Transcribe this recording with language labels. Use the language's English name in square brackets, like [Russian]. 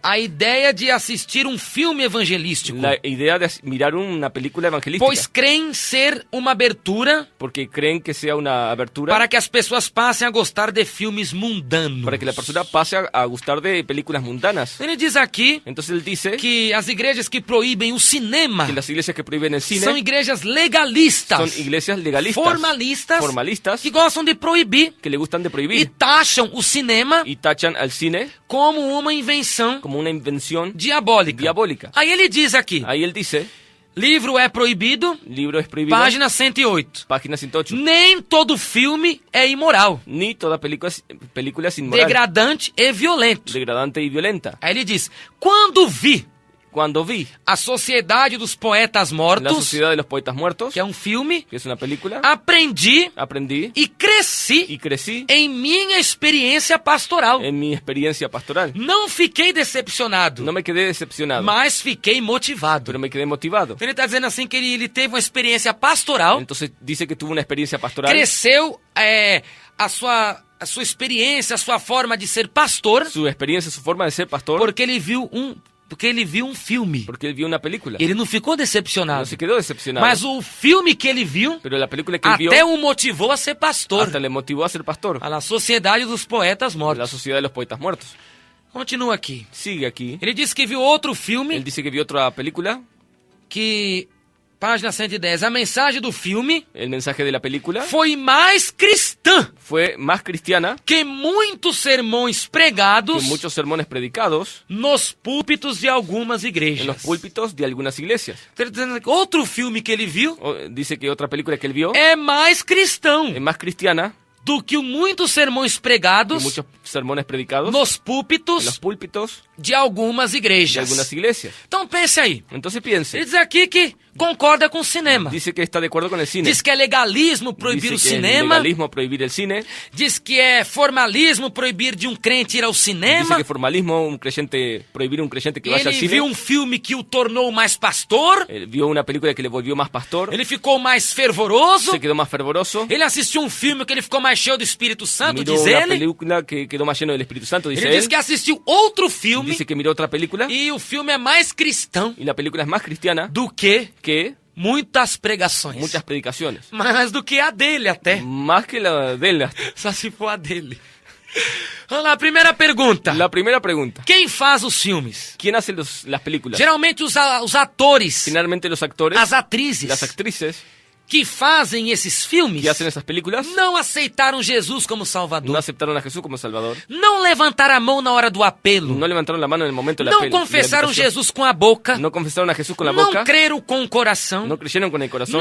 [Portuguese] a ideia de assistir um filme evangelístico, [Spanish] la idea de mirar una película evangelística, [Portuguese] pois creem ser uma abertura [Spanish] porque creen que sea una abertura [Portuguese] para que as pessoas passem a gostar de filmes mundanos. [Spanish] para que la persona pase a gustar de películas mundanas. [Portuguese] Ele diz aqui [Spanish] Entonces él dice [Portuguese] que as igrejas que proíbem o cinema [Spanish] que las iglesias que prohíben el cine [Portuguese] são igrejas legalistas, [Spanish] son iglesias legalistas, [Portuguese] formalistas, que gostam de proibir [Spanish] que le gustan de [Portuguese] e [Spanish] prohibir [Portuguese] taxam o cinema [Spanish] y tachan al cine [Portuguese] como uma invenção [Spanish] como una invención [Portuguese] diabólica. Aí ele diz aqui, [Spanish] Ahí él dice, [Portuguese] livro é proibido, [Spanish] libro es prohibido, [Portuguese] página 108. [Spanish] página 108. [Portuguese] Nem todo filme é imoral, [Spanish] Ni toda película es inmoral, [Portuguese] degradante e violento. [Spanish] degradante y violenta. [Portuguese] Aí ele diz, quando vi [Spanish] Cuando vi [Portuguese] A Sociedade dos Poetas [Spanish] La [Portuguese] Mortos, [Spanish] Sociedad de los Poetas Muertos, [Portuguese] que é um filme, [Spanish] que es una película, [Portuguese] aprendi [Spanish] aprendí [Portuguese] e cresci [Spanish] y crecí [Portuguese] em minha experiência pastoral. [Spanish] en mi experiencia pastoral. [Portuguese] Não fiquei decepcionado, [Spanish] No me quedé decepcionado, [Portuguese] mas fiquei motivado. [Spanish] pero me quedé motivado. [Portuguese] Ele está dizendo assim que ele teve uma experiência pastoral, [Spanish] Entonces dice que tuvo una experiencia pastoral, [Portuguese] cresceu a sua experiência, a sua forma de ser pastor, [Spanish] su experiencia, su forma de ser pastor, [Portuguese] porque ele viu um filme. [Spanish] porque él vio una película. [Portuguese] Ele não ficou [Spanish] No [Portuguese] decepcionado, [Spanish] se quedó decepcionado, [Portuguese] mas o filme que ele viu [Spanish] pero la película que él vio [Portuguese] até o motivou a ser pastor. [Spanish] hasta le motivó a ser pastor. [Portuguese] A Sociedade dos Poetas [Spanish] La [Portuguese] Mortos. [Spanish] Sociedad de los Poetas Muertos. [Portuguese] Continua aqui. [Spanish] Sigue aquí. [Portuguese] Ele disse que viu outro [Spanish] Él [Portuguese] filme [Spanish] dice que vio otra película [Portuguese] que Página 110. A mensagem do filme [Spanish] el mensaje de la película [Portuguese] foi mais cristã [Spanish] fue más cristiana [Portuguese] que muitos sermões pregados [Spanish] que muchos sermones predicados [Portuguese] nos púlpitos de algumas [Spanish] en [Portuguese] igrejas. [Spanish] los púlpitos de algunas iglesias. [Portuguese] Outro filme que ele viu [Spanish] Dice que otra película que él vio [Portuguese] é mais cristão [Spanish] es más cristiana [Portuguese] do que muitos sermões [Spanish] que [Portuguese] pregados [Spanish] muchos sermones predicados [Portuguese] nos [Spanish] en [Portuguese] púlpitos [Spanish] los púlpitos [Portuguese] de algumas [Spanish] de [Portuguese] igrejas. [Spanish] algunas iglesias. [Portuguese] Então pense aí. [Spanish] Entonces piense, [Portuguese] Ele diz aqui que concorda com o cinema. [Spanish] dice que está de acuerdo con el cine. [Portuguese] Diz que é legalismo proibir [Spanish] Dice [Portuguese] o [Spanish] que es [Portuguese] cinema. [Spanish] legalismo prohibir el cine. [Portuguese] Diz que é formalismo proibir de um crente ir ao [Spanish] Dice [Portuguese] cinema. [Spanish] que es formalismo prohibir a un creyente que vaya al [Portuguese] Ele [Spanish] cine. [Portuguese] viu um filme que o tornou mais pastor. [Spanish] Él vio una película que le volvió más pastor. [Portuguese] Ele ficou mais fervoroso. [Spanish] Se quedó más fervoroso. [Portuguese] Ele assistiu um filme que ele ficou mais cheio do Espírito Santo, [Spanish] Miró [Portuguese] diz [Spanish] una [Portuguese] ele. [Spanish] película que quedó más lleno del Espíritu Santo, dice [Portuguese] Ele diz [Spanish] él. [Portuguese] que assistiu outro filme [Spanish] Dice que miró otra película [Portuguese] e o filme é mais cristão [Spanish] y la película es más cristiana [Portuguese] do que [Spanish] que [Portuguese] muitas pregações. [Spanish] muchas predicaciones. [Portuguese] Mais do que a dele até. [Spanish] Más que la de él. [Portuguese] Só se for a dele. Vamos lá, primeira pergunta. [Spanish] La primera pregunta. [Portuguese] Quem faz os filmes? [Spanish] ¿Quién hace las películas? [Portuguese] Geralmente os atores, [Spanish] Generalmente los actores, [Portuguese] as atrizes [Spanish] las actrices [Portuguese] que fazem esses filmes [Spanish] que hacen esas películas [Portuguese] não aceitaram Jesus como [Spanish] no Salvador. aceptaron a Jesús como Salvador. [Portuguese] Não levantaram a mão na hora do apelo. [Spanish] No levantaron la mano en el momento de la [Portuguese] Não [Spanish] de la [Portuguese] confessaram [Spanish] invitación. [Portuguese] Jesus com a boca. [Spanish] No confesaron a Jesús con la [Portuguese] Não [Spanish] boca. [Portuguese] creram com o coração. [Spanish] No creyeron con el corazón.